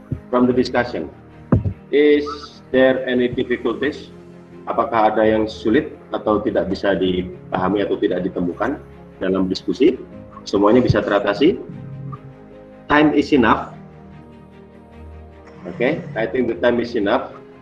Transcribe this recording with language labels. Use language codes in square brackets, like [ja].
[en] From the discussion, is there any difficulties? [id] Apakah ada yang sulit atau tidak bisa dipahami atau tidak ditemukan dalam diskusi? Semuanya bisa teratasi? [en] Time is enough. Okay, I think the time is enough.